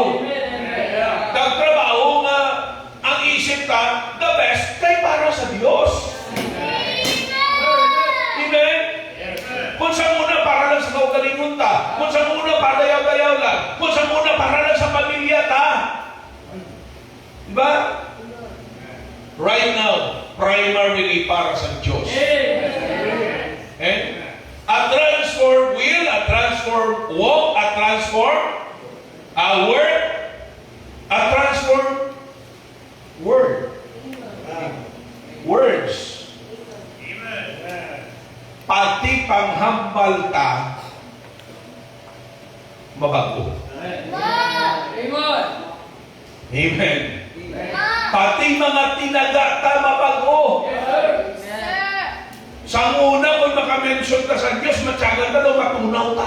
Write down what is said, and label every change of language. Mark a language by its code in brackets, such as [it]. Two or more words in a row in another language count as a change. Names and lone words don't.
[hil] Kagtrabaho nga, ang isip ka, [en] the best, [hil] kay para sa Diyos. Amen? Kung sa muna para lang sa kaugalingon ta, kung sa muna para dayaw-dayaw lang, kung sa muna para lang sa pamilya ta. Diba? [en] Right now, [hil] primarily para sa Diyos. Eh? [en] A transformed will, a transformed walk, a transformed word, a transformed word. Words. [hil] Pati panghambal ta, mabago. Amen. Pati mga tinaga ta, mabago. Sa una, kung makamention ka sa Diyos, matyagan ka daw, matunaw ka.